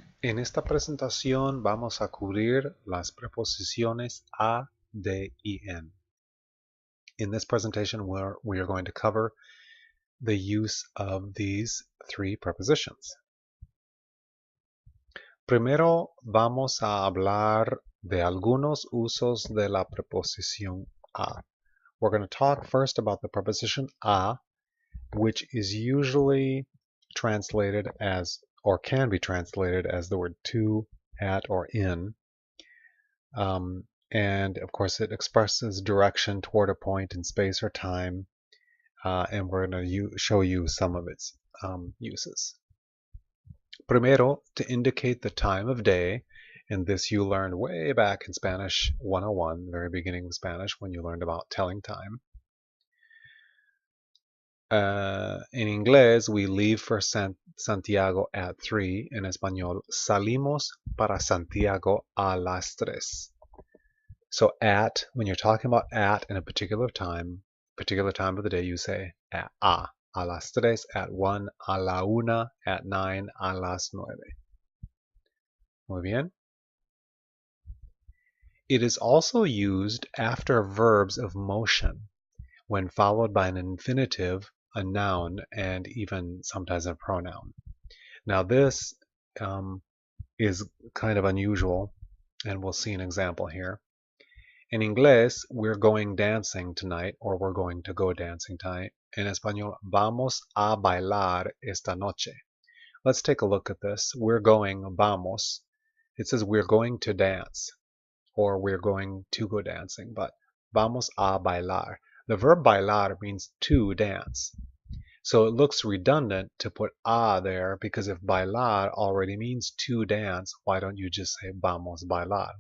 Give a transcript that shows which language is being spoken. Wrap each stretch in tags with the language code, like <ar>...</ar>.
<es>En esta presentación vamos a cubrir las preposiciones a, de, y en.</es> <en>In this presentation, we are going to cover the use of these three prepositions.</en> <es>Primero vamos a hablar de algunos usos de la preposición a.</es> <en>We're going to talk first about the preposition a, which is usually translated as, or can be translated as the word to, at, or in. And of course, it expresses direction toward a point in space or time. And we're going to show you some of its uses. Primero, to indicate the time of day. And this you learned way back in Spanish 101, very beginning of Spanish, when you learned about telling time. In inglés, we leave for Santiago at 3.</en> <es>En español, salimos para Santiago a las 3.</es> <en>So at, when you're talking about at in a particular time of the day, you say</en> <es>a las 3,</es> <en>at 1,</en> <es>a la 1,</es> <en>at 9,</en> <es>a las 9. Muy bien.</es> <en>It is also used after verbs of motion, when followed by an infinitive, a noun, and even sometimes a pronoun. Now this is kind of unusual, and we'll see an example here. In inglés, we're going dancing tonight, or we're going to go dancing tonight.</en> <es>En español, vamos a bailar esta noche.</es> <en>Let's take a look at this. We're going, vamos. It says we're going to dance, or we're going to go dancing, but</en> <es>vamos a bailar.</es> <en>The verb bailar means to dance. So it looks redundant to put a there, because if bailar already means to dance, why don't you just say</en> <es>vamos bailar?</es>